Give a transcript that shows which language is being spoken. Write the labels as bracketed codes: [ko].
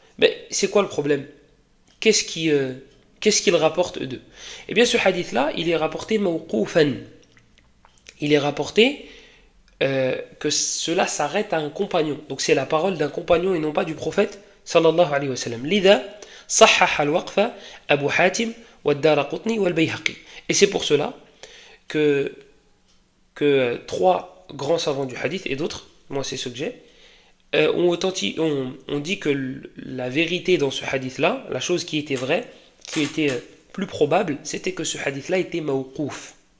[fr] Mais c'est quoi le problème? Qu'est-ce qu'ils rapportent eux deux? Eh bien ce hadith-là, il est rapporté mawqoufan. Il est rapporté que cela s'arrête à un compagnon. Donc c'est la parole d'un compagnon et non pas du prophète sallallahu alayhi wa sallam. [ar] Lida صحح الوقف أبو حاتم والدارقطني والبيهقي. [fr] Et c'est pour cela que trois grands savants du hadith et d'autres, moi c'est ce que j'ai, on dit que la vérité dans ce hadith-là, la chose qui était vraie, qui était plus probable, c'était que ce hadith-là était mawqouf.